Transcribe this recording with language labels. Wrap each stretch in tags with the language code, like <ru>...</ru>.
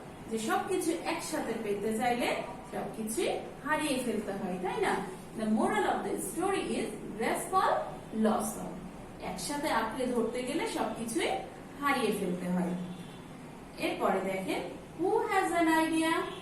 <bn>যে সবকিছু একসাথে পেতে চাইলে সবকিছু হারিয়ে ফেলতে হয়, তাই না?</bn> <en>The moral of the story is grasp all, loss all.</en> <bn>একসাথে আঁকড়ে ধরতে গেলে সবকিছুই হারিয়ে ফেলতে হয়। এরপরে দেখেন</bn> <en>who has an idea?</en>